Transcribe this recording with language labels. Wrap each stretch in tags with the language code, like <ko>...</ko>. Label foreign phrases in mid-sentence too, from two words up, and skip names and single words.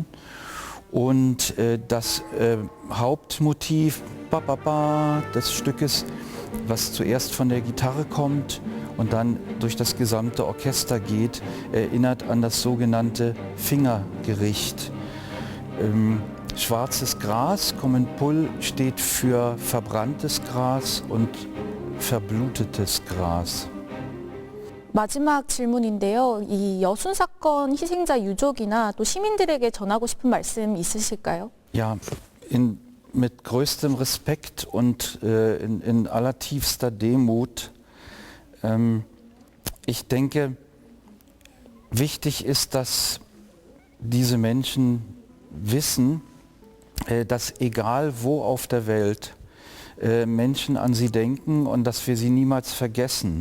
<de>Und das Hauptmotiv des Stückes, was zuerst von der Gitarre kommt und dann durch das gesamte Orchester geht, erinnert an das sogenannte Fingergericht. Schwarzes Gras, Kommenpul, steht für verbranntes Gras und verblutetes Gras.</de> <ko>마지막 질문인데요. 이 여순 사건 희생자 유족이나 또 시민들에게 전하고 싶은 말씀 있으실까요?</ko> <de>Ja, mit größtem Respekt und in allertiefster Demut. Ich denke, wichtig ist, dass diese Menschen wissen, dass egal wo auf der Welt Menschen an sie denken und dass wir sie niemals vergessen.</de>